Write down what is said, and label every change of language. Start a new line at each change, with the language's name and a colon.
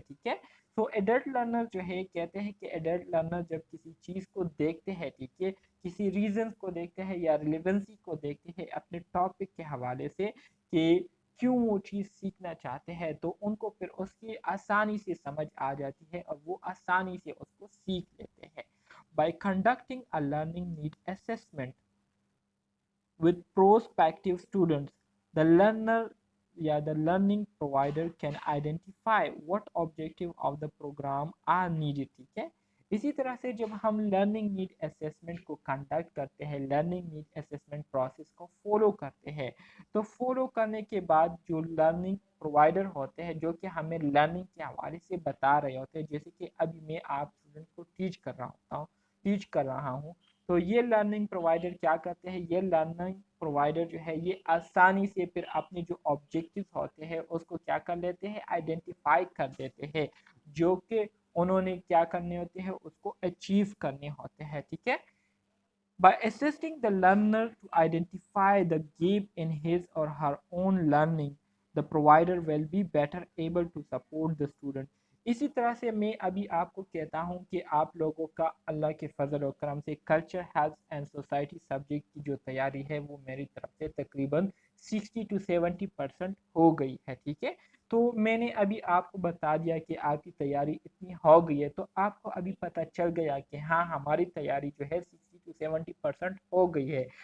Urdu: ٹھیک ہے، تو ایڈلٹ لرنر جو ہے، کہتے ہیں کہ ایڈلٹ لرنر جب کسی چیز کو دیکھتے ہیں، ٹھیک ہے، کسی ریزنس کو دیکھتے ہیں یا ریلیونسی کو دیکھتے ہیں اپنے ٹاپک کے حوالے سے کہ کیوں وہ چیز سیکھنا چاہتے ہیں، تو ان کو پھر اس کی آسانی سے سمجھ آ جاتی ہے اور وہ آسانی سے اس کو سیکھ لیتے ہیں.
English: By conducting a learning need assessment with prospective students, the learning provider can identify what objective of the program are needed.
Urdu: ٹھیک ہے، اسی طرح سے جب ہم لرننگ نیڈ اسیسمنٹ کو کنڈکٹ کرتے ہیں، لرننگ نیڈ اسیسمنٹ پروسیس کو فالو کرتے ہیں، تو فالو کرنے کے بعد جو لرننگ پرووائڈر ہوتے ہیں، جو کہ ہمیں لرننگ کے حوالے سے بتا رہے ہوتے ہیں، جیسے کہ ابھی میں آپ اسٹوڈنٹ کو ٹیچ کر رہا ہوں، تو یہ لرننگ پرووائڈر کیا کرتے ہیں؟ یہ لرننگ پرووائڈر جو ہے یہ آسانی سے پھر اپنے جو آبجیکٹیوز ہوتے ہیں اس کو کیا کر لیتے ہیں؟ آئیڈینٹیفائی کر دیتے ہیں، جو کہ انہوں نے کیا کرنے ہوتے ہیں؟ اس کو اچیو کرنے ہوتے ہیں. ٹھیک ہے،
English: by assisting the learner to identify the gap in his or her own learning, the provider will be better able to support the student.
Urdu: اسی طرح سے میں ابھی آپ کو کہتا ہوں کہ آپ لوگوں کا اللہ کے فضل و کرم سے culture, health and society subject کی جو تیاری ہے وہ میری طرف سے تقریباً 60 to 70% ہو گئی ہے. ٹھیک ہے، تو میں نے ابھی آپ کو بتا دیا کہ آپ کی تیاری اتنی ہو گئی ہے، تو آپ کو ابھی پتہ چل گیا کہ ہاں ہماری تیاری جو ہے 60 to 70% ہو گئی ہے.